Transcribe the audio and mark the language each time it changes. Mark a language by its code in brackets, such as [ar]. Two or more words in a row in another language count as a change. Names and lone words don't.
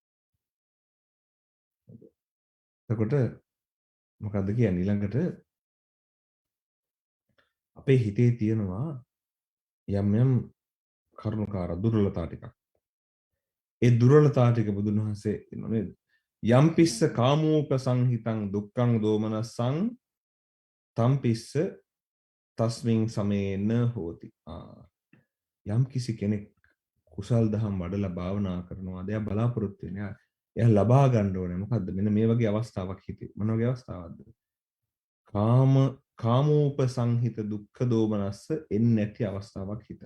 [si] එතකොට මොකද්ද කියන්නේ ඊළඟට අපේ හිතේ තියෙනවා යම් කරුණාකාර දුර්වලතා ටිකක්. ඒ දුර්වලතා ටික බුදුන් වහන්සේ කියනවා නේද? [pi] යම්පිස්ස කාමෝපසංහිතං දුක්ඛං දෝමනස්සං තම්පිස්ස තස්මින් සමේන හෝති. [si] යම් කිසි කෙනෙක් කුසල් දහම් වඩලා භාවනා කරනවා. එයා බලාපොරොත්තු වෙන්නේ එයා ලබා ගන්න ඕනේ. මොකද්ද? මෙන්න මේ වගේ අවස්ථාවක් හිතේ. මොන වගේ අවස්ථාවක්ද? [pi] කාමෝපසංහිත දුක්ඛ දෝමනස්ස [si] එන්නේ නැති අවස්ථාවක් හිතට.